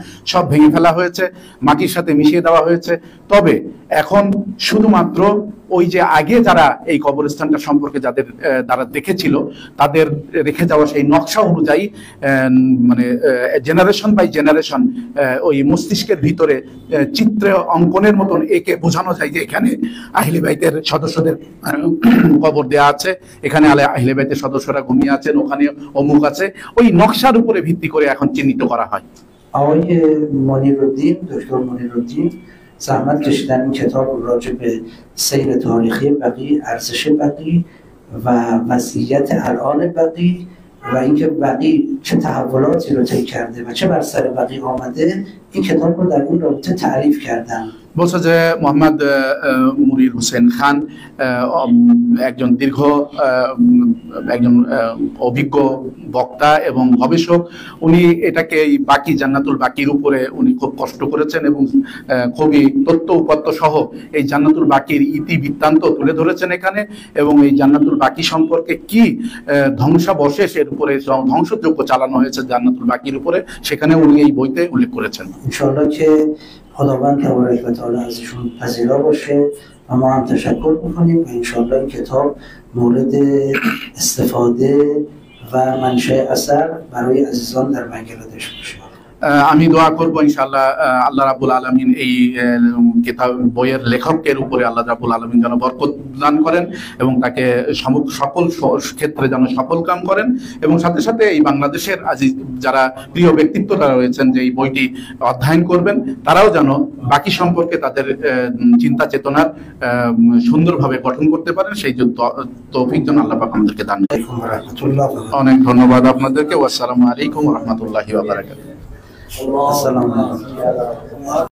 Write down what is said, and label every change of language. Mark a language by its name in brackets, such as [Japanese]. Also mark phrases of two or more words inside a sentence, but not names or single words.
[Bangla] সব ভেঙে ফেলা হয়েছে, মাটির সাথে মিশিয়ে দেওয়া হয়েছে। তবে এখন শুধুমাত্র ওই যে আগে যারা এই কবরস্থানটা সম্পর্কে যাদের দ্বারা দেখেছিল তাদের রেখে যাওয়া সেই নকশা অনুযায়ী মানে [English] generation by generation [Bangla] ওই মস্তিষ্কের ভিতরে চিত্র অঙ্কনের মতন একে বোঝানো যায় যে এখানে আহলে বাইতের সদস্যদের কবর দেয়া আছে, এখানে আহলে বাইতের সদস্যরা ঘুমিয়ে আছেন, ওখানে অমুক আছে, ওই নকশার উপরে ভিত্তি করে এখন চিহ্নিত করা হয়। [Persian] آقای منیرالدین، دکتر منیرالدین زحمت کشیدن این کتاب راجع به سیر تاریخی بقیع، ارزش بقیع و وضعیت الان بقیع و اینکه بقیع چه تحولاتی رو طی کرده و چه بر سر بقیع آمده، این کتاب رو در این رابطه تعریف کردن। [Bangla] বলছে যে মোহাম্মদ মুনির হোসেন খান একজন একজন অভিজ্ঞ বক্তা এবং গবেষক। উনি এটাকে এই বাকি জান্নাতুল বাকির উপরে উনি খুব কষ্ট করেছেন এবং খুবই তথ্য উপাত্ত সহ এই জান্নাতুল বাকির ইতিবৃত্তান্ত তুলে ধরেছেন এখানে, এবং এই জান্নাতুল বাকি সম্পর্কে কি ধ্বংসাবশেষ এর উপরে ধ্বংসযজ্ঞ চালানো হয়েছে জান্নাতুল বাকির উপরে, সেখানে উনি এই বইতে উল্লেখ করেছেন। [Persian] ইনশাআল্লাহ که خداوند تبارک و تعالی ازشون پذیرا باشه و ما هم تشکر میکنیم و انشاءالله این کتاب مورد استفاده و منشأ اثر برای عزیزان در بنگلادش باشه। [Bangla] আমি দোয়া করব ইনশাআল্লাহ [Arabic] الله رب العالمين [Bangla] এই কিতাব বইয়ের লেখকের উপরে [Arabic] الله رب العالمين [Bangla] যেন বরকত দান করেন এবং তাকে সকল ক্ষেত্রে যেন সফল কাম করেন, এবং সাথে সাথে এই বাংলাদেশের আজিজ যারা প্রিয় ব্যক্তিত্বরা রয়েছেন যে এই বইটি অধ্যয়ন করবেন তারাও যেন বাকি সম্পর্কে তাদের চিন্তা চেতনার সুন্দরভাবে গঠন করতে পারেন, সেই তৌফিক যেন আল্লাহ পাক আমাদেরকে দান করেন। অনেক ধন্যবাদ আপনাদেরকে। [Arabic] السلام عليكم ورحمة الله وبركاته. السلام علیکم.